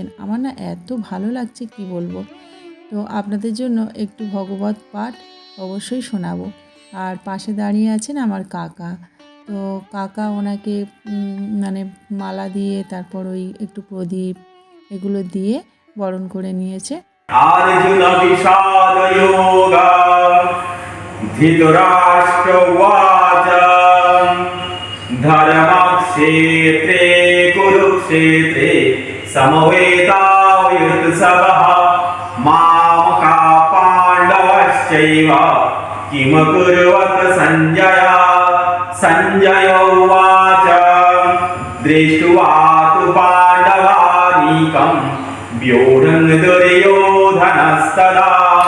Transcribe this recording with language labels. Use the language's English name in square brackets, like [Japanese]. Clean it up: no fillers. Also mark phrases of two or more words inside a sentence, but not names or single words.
[Bangla] আমার না এত ভালো লাগছে কি বলবো। তো আপনাদের জন্য একটু ভগবত পাঠ অবশ্যই শোনাবো। আর পাশে দাঁড়িয়ে আছেন আমার কাকা। তো কাকা ওনাকে মানে মালা দিয়ে, তারপর ওই একটু প্রদীপ এগুলো দিয়ে বরণ করে নিয়েছে। [Sanskrit] अर्जुन विषाद योगा धृतराष्ट्र उवाच धर्मक्षेत्रे कुरुक्षेत्रे समवेतायुत्सवः मामका पाण्डवश्चैव किम कुर्वत सञ्जय सञ्जय उवाच दृष्ट्वा तु पाण्डवानीकम् व्यूढं दुर्योधनस्तदा